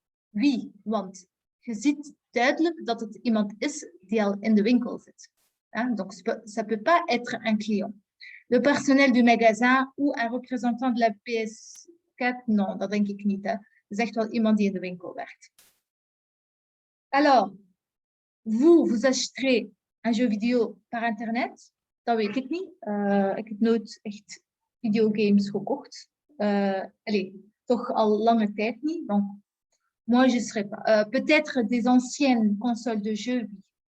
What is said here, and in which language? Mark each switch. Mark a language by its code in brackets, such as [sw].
[nl] Oui, want je ziet duidelijk dat het iemand is die al in de winkel zit. [fr] Donc, ça peut pas être un client. Le personnel du magasin ou un représentant de la PS4? [nl] Non, dat denk ik niet. Hè. Dat is echt wel iemand die in de winkel werkt. [fr] Alors, vous acheterez un jeu vidéo par internet? [nl] Dat weet ik niet. Ik heb nooit echt videogames gekocht. Allez, toch al lange tijd niet. [fr] Donc, moi, je ne serais pas. Peut-être des anciennes consoles de jeux, oui.